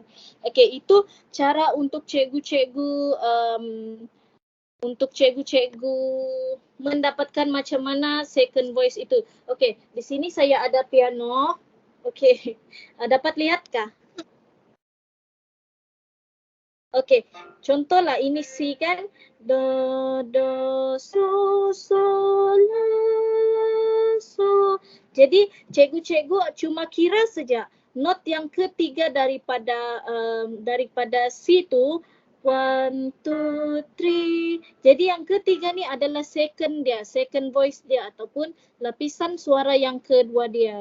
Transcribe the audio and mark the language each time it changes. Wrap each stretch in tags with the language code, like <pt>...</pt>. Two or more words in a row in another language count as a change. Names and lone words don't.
<ms>Okey, itu cara untuk cikgu-cikgu mendapatkan macam mana</ms> <en>second voice</en> <ms>itu. Okey, di sini saya ada piano. Okey, dapat lihatkah? Okey, contohlah ini C kan, do so so la so. Jadi cikgu-cikgu cuma kira saja not yang ketiga daripada C tu 1, 2, 3. Jadi yang ketiga ni adalah second dia,</ms> <en>second voice</en> <ms>dia ataupun lapisan suara yang kedua dia.</ms>